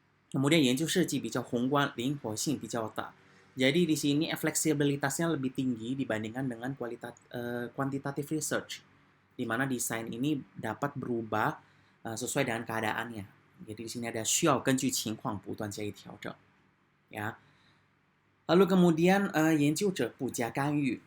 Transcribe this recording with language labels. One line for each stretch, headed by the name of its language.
Indonesian: Kemudian
Chinese: 研究设计比较宏观，灵活性比较大。
Indonesian: Jadi di sini fleksibilitasnya lebih tinggi dibandingkan dengan quantitative research, di mana desain ini dapat berubah sesuai dengan keadaannya. Jadi di sini ada
Chinese: 需要根据情况不断加以调整，ya.
Indonesian: Lalu kemudian
Chinese: 研究者不加干预.